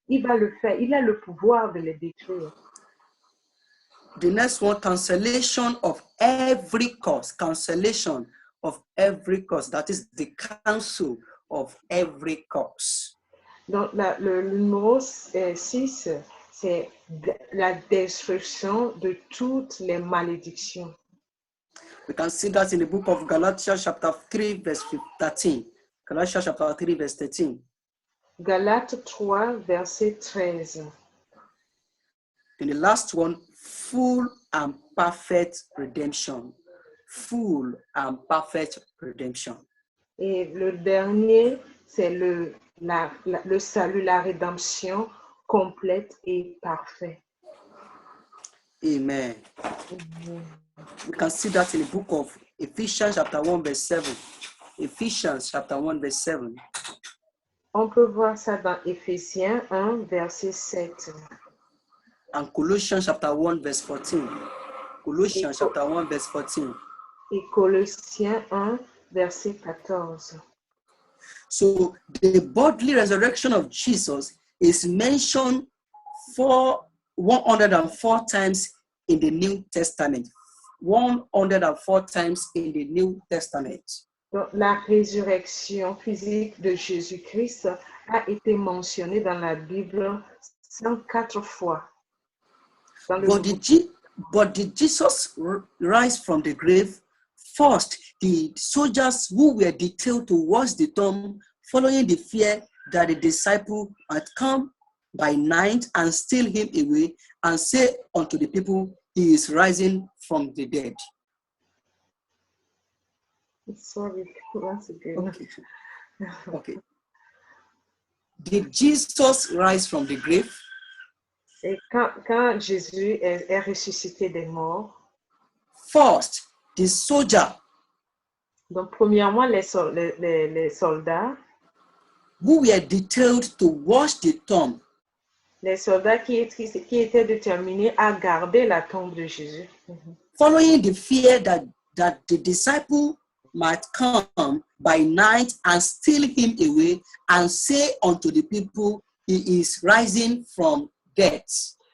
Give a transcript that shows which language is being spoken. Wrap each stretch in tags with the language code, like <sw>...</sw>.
<fr>Il va le faire, il a le pouvoir de les détruire.</fr> <en>The next one, cancellation of every cause. Cancellation of every cause. That is the cancel of every cause.</en> <fr>Donc, le numéro 6, c'est la destruction de toutes les malédictions.</fr> <en>We can see that in the book of Galatians chapter 3, verse 13. Galatians chapter 3, verse 13.</en> <fr>Galates 3, verset 13.</fr> <en>And the last one, full and perfect redemption. Full and perfect redemption.</en> <fr>Et le dernier, c'est le salut, la rédemption complète et parfaite. Amen.</fr> <en>We can see that in the book of Ephesians chapter 1, verse 7. Ephesians chapter 1, verse 7.</en> <fr>On peut voir ça dans Éphésiens 1, verset 7.</fr> <en>And Colossians chapter 1, verse 14. Colossians chapter 1, verse 14.</en> <fr>Et Colossiens 1, verset 14.</fr> <en>So the bodily resurrection of Jesus is mentioned 104 times in the New Testament. 104 times in the New Testament.</en> <fr>Donc, la résurrection physique de Jésus-Christ a été mentionnée dans la Bible 104 fois.</fr> <en>But did Jesus rise from the grave? First, the soldiers who were detailed to watch the tomb, following the fear that the disciple had come by night and steal him away and say unto the people, he is rising from the dead. Sorry, once again. Okay. Did Jesus rise from the grave?</en> <fr>Et quand Jésus est ressuscité des morts,</fr> <en>first, the soldier,</en> <fr>donc premièrement les soldats,</fr> <en>who were detailed to watch the tomb,</en> <fr>les soldats qui étaient déterminés à garder la tombe de Jésus,</fr> <en>following the fear that the disciple might come by night and steal him away and say unto the people, he is rising from death.</en>